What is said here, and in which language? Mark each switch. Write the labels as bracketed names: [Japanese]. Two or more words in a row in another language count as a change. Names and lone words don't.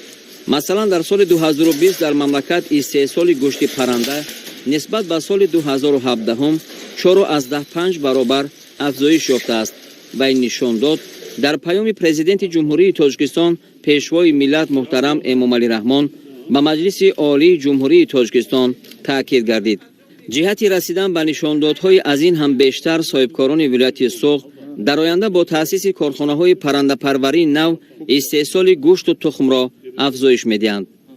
[Persian] مثلا در سال 2020 در مملکت استحصال گوشت پرنده نسبت به سال 2017 هم 4.5 برابر افزایش یافته است و این نشان داد در پیام پرزیدنت جمهوری تاجیکستان پیشوای ملت محترم امام علی رحمان به مجلس عالی جمهوری تاجیکستان تاکید گردید. جهت رسیدن به نشاندادهای از این هم بیشتر صاحبکاران ولایت سوق [Tajik] дар оянда бо таъсиси корхонаҳои паррандапарварии нав истеҳсоли гӯшту тухмро афзоиш медиҳанд.